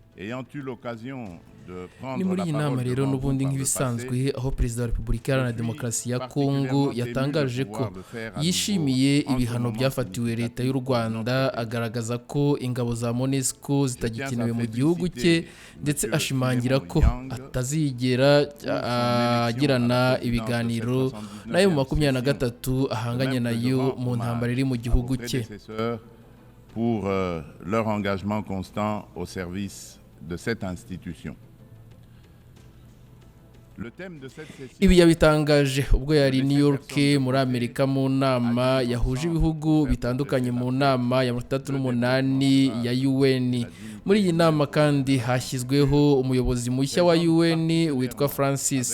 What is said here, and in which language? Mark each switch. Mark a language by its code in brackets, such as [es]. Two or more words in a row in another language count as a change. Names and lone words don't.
[rw] Ni muri iyi nama rero n'ubundi nk'ibisanzwe aho Perezida wa Repubulika Iharanira Demokarasi ya Congo yatangaje ko yishimiye ibihano byafatiwe leta y'u Rwanda, agaragaza ko ingabo za MONUSCO zitagikenewe mu gihugu cye, ndetse ashimangira ko atazigera agirana ibiganiro nayo mu 23 ahanganye nayo mu ntambara iri mu gihugu cye. [fr] Pour leur engagement constant au service de cette institution. [rw] Ibi yabitangaje ubwo yari i New York muri Amerika mu nama yahuje ibihugu bitandukanye mu nama ya 38 ya UN. Muri iyi nama kandi hashyizweho umuyobozi mushya wa UN witwa Francis.